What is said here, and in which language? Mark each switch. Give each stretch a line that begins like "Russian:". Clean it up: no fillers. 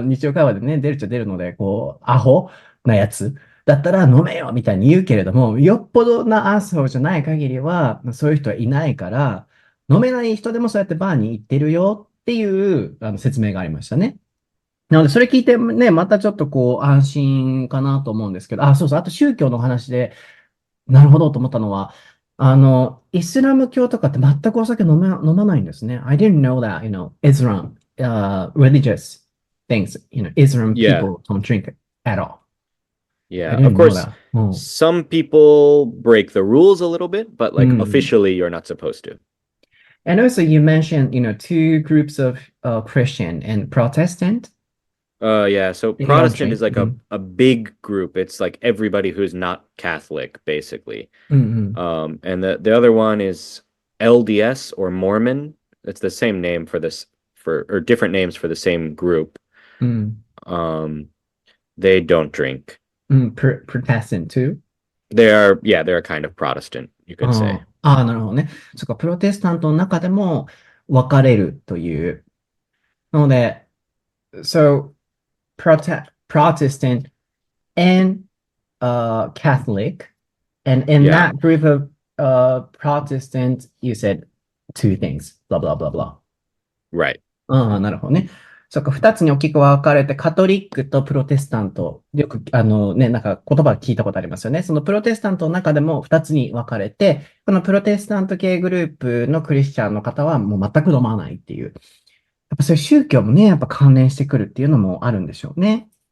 Japanese: 日常会話でね、出るっちゃ出るので、アホなやつだったら飲めよみたいに言うけれども、よっぽどな asshole じゃない限りは、そういう人はいないから、飲めない人でもそうやってバーに行ってるよっていう説明がありましたね。なので、それ聞いてね、またちょっと安心かなと思うんですけど、そうそう、あと宗教の話で、なるほどと思ったのは、イスラム教とかって全くお酒飲まないんですね。
English: I didn't know that, Islam, religious things, Islam Yeah. people don't drink at all. I Yeah. Of didn't know course, that.
Japanese: うん。
English: some people break the rules a little bit, but like
Japanese: うん。
English: officially you're not supposed to. And also you mentioned, two groups of Christian and Protestant. Yeah, so They don't Protestant drink. is like a,
Japanese: うん。
English: a big group. It's like everybody who's not Catholic, basically.
Japanese: うん。
English: And the other one is LDS or Mormon. It's the same name for this or different names for the same group.
Japanese: うん。
English: Um, they don't drink.
Japanese: うん。
English: Protestant too? They're a kind of Protestant, you could say.
Japanese: なるほどね。そっか、プロテスタントの中でも分かれるという。なので、
English: so Protestant and Catholic, and in Yeah, that group of Protestant, you said two things, blah blah blah blah. right.
Japanese: なるほどね。そっか、二つに大きく分かれて、カトリックとプロテスタント。よく、なんか言葉聞いたことありますよね。そのプロテスタントの中でも二つに分かれて、このプロテスタント系グループのクリスチャンの方はもう全く飲まないっていう。やっぱそういう宗教もね、やっぱ関連してくるっていうのもあるんでしょうね。